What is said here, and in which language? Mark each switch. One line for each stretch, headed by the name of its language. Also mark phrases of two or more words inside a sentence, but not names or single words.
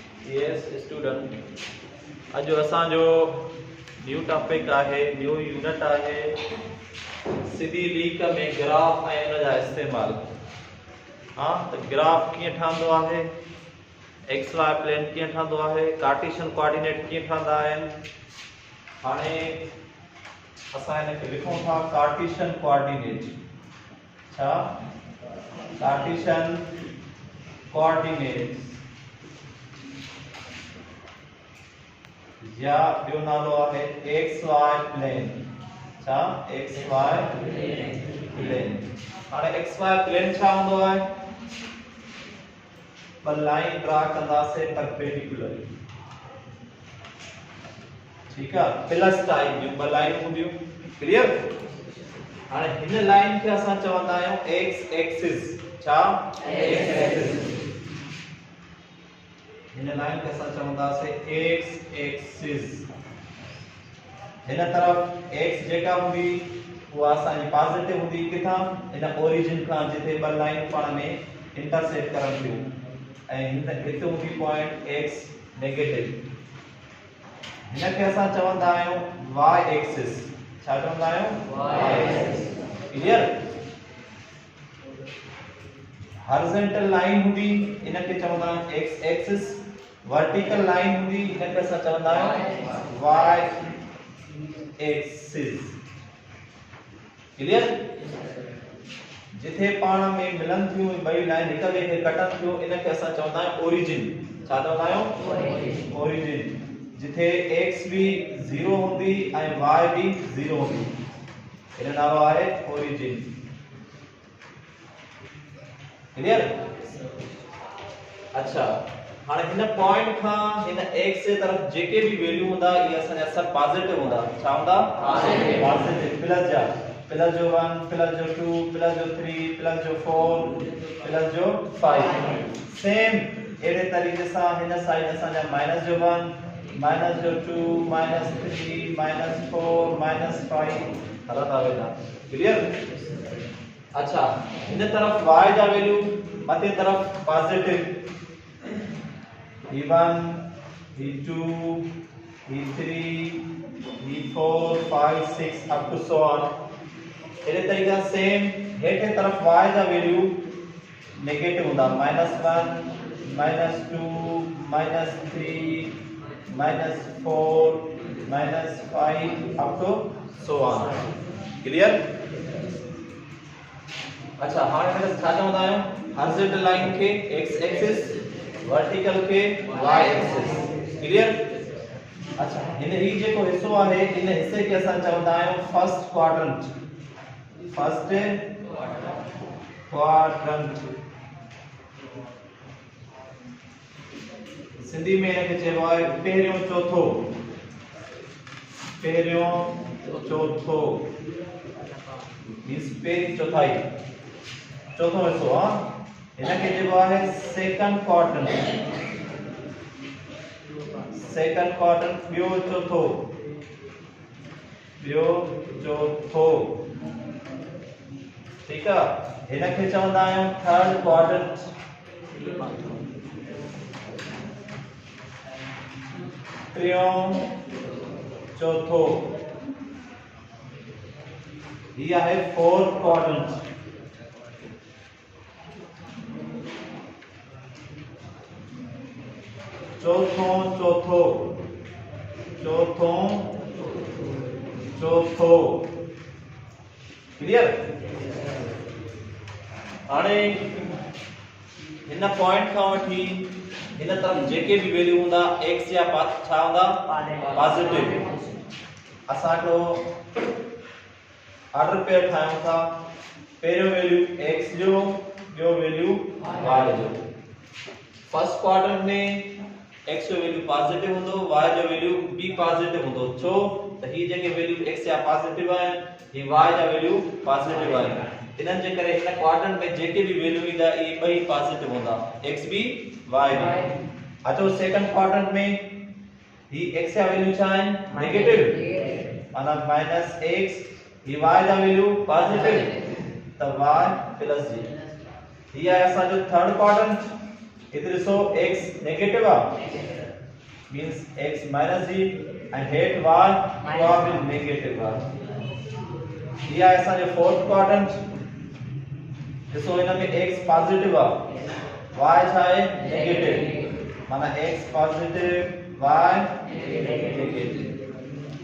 English: CS student
Sindhi: अॼु असांजो
English: new topic
Sindhi: आहे,
English: new unit
Sindhi: आहे सिधी लीक में ग्राफ ऐं उन जा इस्तेमाल। हाँ, तो ग्राफ कीअं ठहंदो आहे,
English: x y plane
Sindhi: कीअं ठहंदो आहे,
English: Cartesian coordinate
Sindhi: कीअं ठहंदा आहिनि। हाणे असां हिनखे लिखूं था
English: Cartesian coordinate.
Sindhi: छा
English: Cartesian coordinate
Sindhi: या ॿियो नालो आहे
English: x y plane.
Sindhi: छा
English: x y plane.
Sindhi: हाणे
English: x y plane
Sindhi: छा हूंदो आहे, ॿ
English: line draw
Sindhi: कंदासीं परपेंडिकुलर।
Hindi: ठीक है,
English: plus type
Sindhi: जूं ॿ लाइन हूंदियूं। क्लियर। हाणे हिन लाइन खे असां चवंदा आहियूं
English: x axis.
Sindhi: छा
English: x axis.
Sindhi: हिन लाइन खे असां चवंदासीं
English: x axis.
Sindhi: हिन तरफ़ एक्स जेका हूंदी उहा असांजी पॉजिटिव हूंदी, किथां हिन ओरिजिन खां जिथे ॿ लाइन पाण में इंटरसेक्ट करन थियूं, ऐं हिते हूंदी
English: point x negative.
Sindhi: हिनखे असां चवंदा आहियूं
English: y axis.
Sindhi: छा चवंदा आहियूं
English: y axis.
Sindhi: क्लियर।
English: horizontal line
Sindhi: हूंदी इनखे चवंदा आहियूं
English: x axis. vertical line
Sindhi: हूंदी इनखे असां चवंदा आहियूं
English: y axis.
Sindhi: क्लियर। जिथे पाण में मिलन थियूं ॿई लाइन हिक ॿिए खे कटन थियूं इनखे असां चवंदा आहियूं ओरिजिन। छा चवंदा आहियूं ओरिजिन। जिथे x भी 0 हूंदी ऐं y भी 0 हूंदी, इन नालो आहे ओरिजिन। क्लियर। अच्छा, हाणे हिन पॉइंट खां हिन x जे तरफ जेके भी वैल्यू हूंदा ये असांजा सब पॉजिटिव हूंदा। छा हूंदा पॉजिटिव। प्लस जा प्लस जो 1 प्लस जो 2 प्लस जो 3 प्लस जो 4 प्लस जो 5। सेम एड़े तरीके सां हिन साइड असांजा माइनस जो 1 माइनस जो 2 माइनस 3 माइनस 4 माइनस 5 हलत आवेला। क्लियर। अच्छा, इन तरफ y जा वैल्यू मथे तरफ पॉजिटिव,
English: e1 e2 e3 e4 5 6 up to so on.
Sindhi: इस तरीके सेम हेठे तरफ y जा वैल्यू नेगेटिव होता, -1 -2 -3 -4 -5
English: up to so on.
Sindhi: क्लियर। अच्छा, हाणे हिन छा चवंदा आहियूं
English: horizontal line
Sindhi: के
English: x axis,
Sindhi: वर्टिकल के
English: y axis.
Sindhi: क्लियर। अच्छा, हिन ही जेको हिस्सो आहे इन हिस्से के असां चवंदा आहियूं
English: first quadrant. first quadrant
Sindhi: सिंधी में इनके चइबो आहे पहिरियों चौथो। पहिरियों चौथो मींस पहिरीं चौथाई, चौथो हिस्सो। हां, इनके चइबो आहे
English: second quadrant. second quadrant
Sindhi: ॿियो चौथो, ॿियो चौथो।
Hindi: ठीक है।
Sindhi: इनके चवंदा आहियूं
English: third quadrant.
Sindhi: टियों चौथो।
Hindi: ये है
English: fourth quadrant.
Sindhi: चौथों चौथो, चौथों चौथो। क्लियर। हाणे इन पॉइंट खां वठी इन तरफ जेके भी वैल्यू हूंदा x या छा हूंदा पॉजिटिव। असां को
English: order pair
Sindhi: ठाहियूं था। पहिरियों वैल्यू x जो, ॿियो वैल्यू y जो।
English: first quadrant
Sindhi: में x जो वैल्यू पॉजिटिव हूंदो, y जो वैल्यू भी पॉजिटिव हूंदो। छो त ही जेके वैल्यू x या पॉजिटिव है, ही y जा वैल्यू पॉजिटिव है। इनन जे करे इन क्वाड्रेंट में जेके भी वैल्यू ईंदा ये ॿई पॉजिटिव होंदा, x भी y भी। अचो
English: second quadrant
Sindhi: में ही x जा वैल्यू छा है नेगेटिव, माना -x। ही y जा वैल्यू पॉजिटिव, तो
English: y plus
Sindhi: जी।
Hindi: ये है
Sindhi: असा जो
English: third quadrant.
Sindhi: इधर ॾिसो x नेगेटिव आहे
English: means x minus g and head y will negative आहे।
Sindhi: ये आहे असांजो
English: fourth quadrant.
Sindhi: ॾिसो हिन में
English: x positive
Sindhi: आहे y छा आहे नेगेटिव, माना
English: x positive y negative.